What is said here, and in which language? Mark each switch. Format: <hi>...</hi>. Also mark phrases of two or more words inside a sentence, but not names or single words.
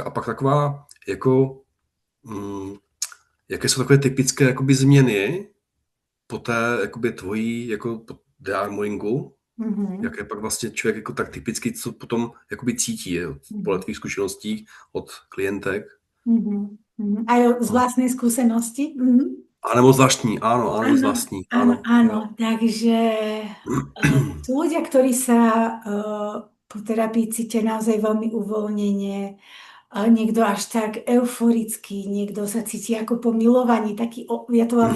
<cs>A pak taková, jako, jaké jsou takové typické jakoby změny po té jakoby tvojí jako po dearmoringu, Mhm. jaké pak vlastně člověk jako tak typicky, co potom jakoby cítí jo, podle Mhm. tvých zkušeností od klientek. Mhm.</cs> <sk>Mhm. Aj z</sk> <cs>No.</cs> <sk>vlastnej skúsenosti? Mhm.</sk> <cs>A nebo z vlastní, áno, z</cs> <sk>Áno,</sk> <cs>vlastní,</cs> <sk>áno, áno, áno.</sk> <cs>jo.</cs> <sk>Takže sú ľudia, ktorí sa po terapii cítia naozaj veľmi uvoľnenie, a niekto až tak euforický, niekto sa cíti ako po milovaní, taký, ja to mám</sk>